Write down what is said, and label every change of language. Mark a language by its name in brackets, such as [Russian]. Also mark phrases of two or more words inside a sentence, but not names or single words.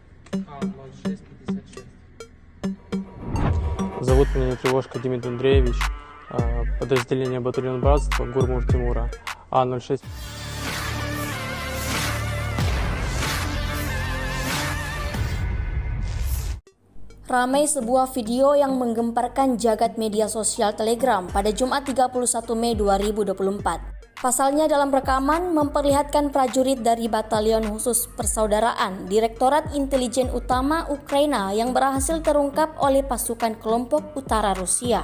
[Russian] 0656. Зовут меня Тревожка Демид Андреевич, подразделение батальон братства, Гурмур Тимура, А06. [Indonesian] Ramai sebuah video yang menggemparkan jagat media sosial Telegram pada Jumat 31 Mei 2024. Pasalnya dalam rekaman memperlihatkan prajurit dari Batalion Khusus Persaudaraan Direktorat Intelijen Utama Ukraina yang berhasil terungkap oleh pasukan kelompok utara Rusia.